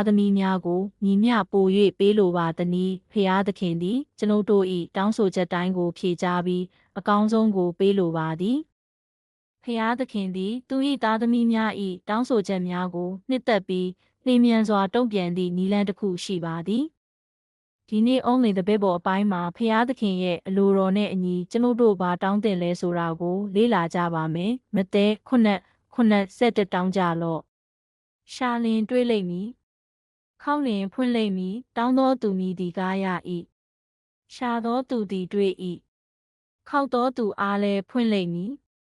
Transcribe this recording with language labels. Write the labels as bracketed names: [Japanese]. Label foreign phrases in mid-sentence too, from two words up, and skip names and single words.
[Burmese] သမီးများကိုညီမျှပို၍ပေးလိုပါသနည်းဖျားသခင်သည်ကျွန်ုပ်တို့၏တောင်းဆိုချက်တိုင်းကိုဖြေကြားပြီးအကောင်းဆုံးကိုပေးလို ပါသည်ဖျားသခင်သည်သူ၏သားသမီးများ၏တောင်းဆိုချက်များကိုနှစ်သက်ပြီးလျင်မြန်စွာတုံ့ပြန်သည့် နည်းလမ်းတစ်ခုရှိပါသည်ဒီနေ့ [English] only the Bible [Burmese] အပိုင်းမှာဖျားသခင်ရဲ့အလိုတော်နဲ့အညီကျွန်ုပ်တို့ဘာတောင်းတင်လဲဆိုတာကိုလေ့လာကြပါမယ်။မဿဲ9:7တောင်းကြလော့။ရှာလင်တွေ့လိမ့်မည်။ခေါင်းလင်ဖွင့်လိမ့်မည်။တောင်းသောသူမည်သည်ကားရ၏။ရှာသောသူသည်တွေ့၏။ခေါက်သောသူအားလည်းဖွင့်လိမ့်မည်။